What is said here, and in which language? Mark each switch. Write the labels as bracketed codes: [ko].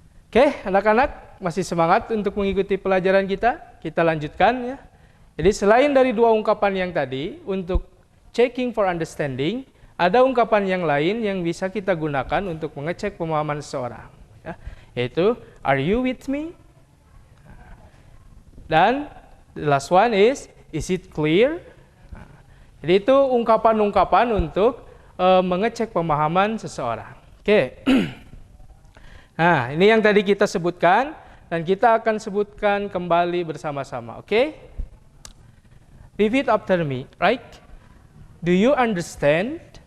[id] Oke, anak-anak masih semangat untuk mengikuti pelajaran kita? Kita lanjutkan ya. Jadi selain dari 2 ungkapan yang tadi untuk [en] checking for understanding, [id] ada ungkapan yang lain yang bisa kita gunakan untuk mengecek pemahaman seseorang. Ya, yaitu [en] are you with me? [id] Dan [en] the last one is it clear? [id] Jadi itu ungkapan-ungkapan untuk mengecek pemahaman seseorang. Oke. Nah, ini yang tadi kita sebutkan dan kita akan sebutkan kembali bersama-sama. Oke? [en] Repeat after me, right? Do you understand?